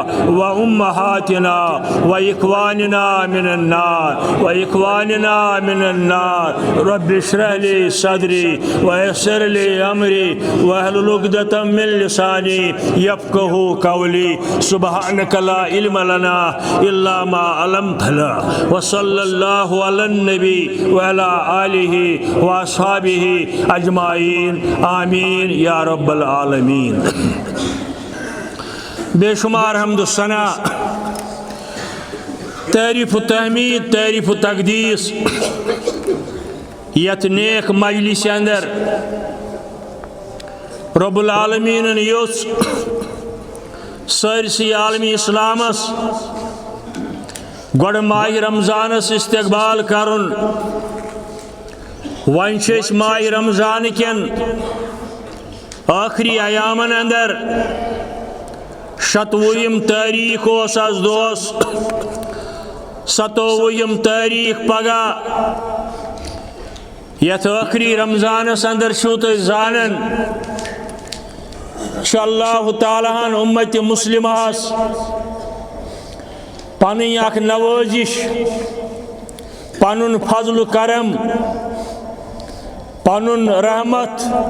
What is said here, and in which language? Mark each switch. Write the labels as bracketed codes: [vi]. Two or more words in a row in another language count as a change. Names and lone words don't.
[ar] وأمهاتنا وإخواننا من النار وإخواننا من النار رب اشرح لي صدري ويسر لي أمري واحلل عقدة من لساني يفقهوا قولي سبحانك لا علم لنا إلا ما علمتنا وصلى الله على النبي وعلى آله وأصحابه أجمعين آمين يا رب العالمين [ks] بے شمار حمد و ثنا تعریف و تحمید تعریف و تقدیس یت نیک مجلس اندر [ar] رب العالمین [ks] یوس سارسی عالمی اسلامس گوڑ ماہ رمضانس استقبال کرن ونچ ماہ رمضان کن آخری ایامن اندر 27 تاریخ اس دوس 27 تاریخ پگہ یت آخری رمضانس اندر چھو تو زانن اللہ تعالیٰ امت مسلمہس پنن اخ نوازش پنن فضل و کرم پنن رحمت